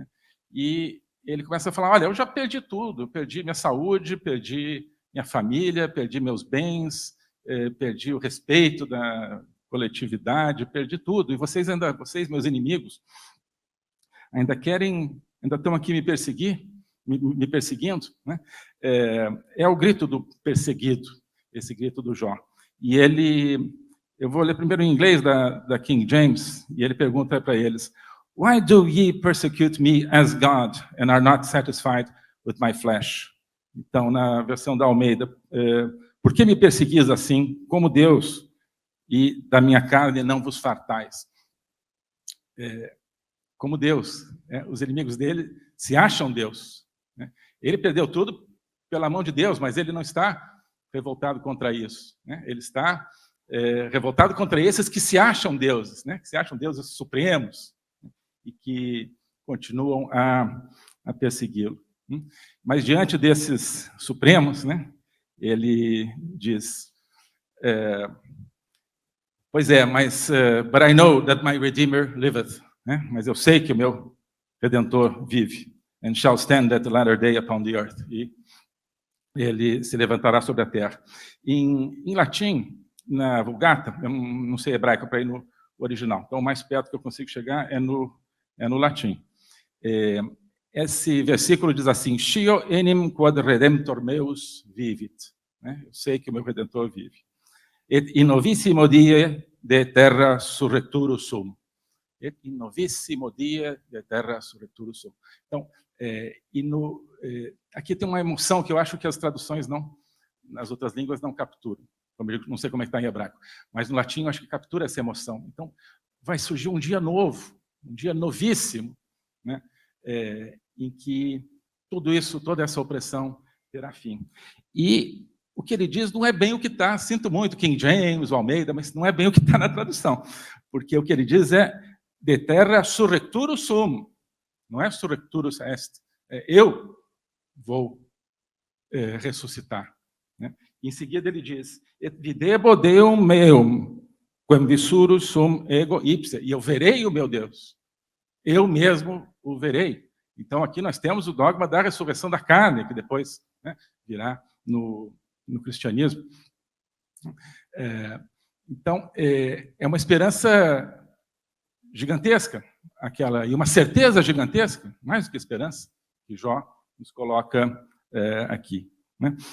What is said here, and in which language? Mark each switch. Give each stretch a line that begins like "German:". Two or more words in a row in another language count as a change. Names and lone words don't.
Portuguese: E ele começa a falar, olha, eu já perdi tudo, eu perdi minha saúde, perdi minha família, perdi meus bens, perdi o respeito da coletividade, perdi tudo, e vocês, meus inimigos, ainda estão aqui me perseguindo, né? É o grito do perseguido, esse grito do Jó. E eu vou ler primeiro em inglês da King James, e ele pergunta para eles,
English: Why do ye persecute me as God, and are not satisfied with my flesh?
Portuguese: Então, na versão da Almeida, por que me perseguis assim, como Deus, e da minha carne não vos fartais? Como Deus, os inimigos dele se acham Deus, né? Ele perdeu tudo pela mão de Deus, mas ele não está revoltado contra isso, né? Ele está revoltado contra esses que se acham deuses, né? Que se acham deuses supremos, né? E que continuam a persegui-lo. Mas diante desses supremos, né, ele diz, pois é, mas,
English: but I know that my Redeemer liveth,
Portuguese: né? Mas eu sei que o meu Redentor vive,
English: and shall stand at the latter day upon the earth,
Portuguese: e ele se levantará sobre a terra. Em latim, na Vulgata, eu não sei hebraico para ir no original, então o mais perto que eu consigo chegar é no latim. Esse versículo diz assim,
Latin: Scio enim quod redemptor meus vivit,
Portuguese: né? Eu sei que o meu Redentor vive.
Latin: Et in novissimo die de terra surrecturus sum. Et in novissimo die de terra surrecturus sum.
Portuguese: Então, aqui tem uma emoção que eu acho que as traduções nas outras línguas não capturam. Não sei como é que está em hebraico, mas no latim eu acho que captura essa emoção. Então, vai surgir um dia novo, um dia novíssimo, né? Em que tudo isso, toda essa opressão terá fim. E o que ele diz não é bem o que está, sinto muito, King James, o Almeida, mas não é bem o que está na tradução, porque o que ele diz é
Latin: de terra surrecturus sum,
Portuguese: não é
Latin: surrecturus est,
Portuguese: eu vou ressuscitar, né? Em seguida ele diz, et videbo Deum meum, quem vissurus sum ego ipse, e eu verei o meu Deus, eu mesmo o verei. Então aqui nós temos o dogma da ressurreição da carne, que depois, né, virá no cristianismo. Então, é uma esperança gigantesca, aquela, e uma certeza gigantesca, mais do que esperança, que Jó nos coloca aqui, né?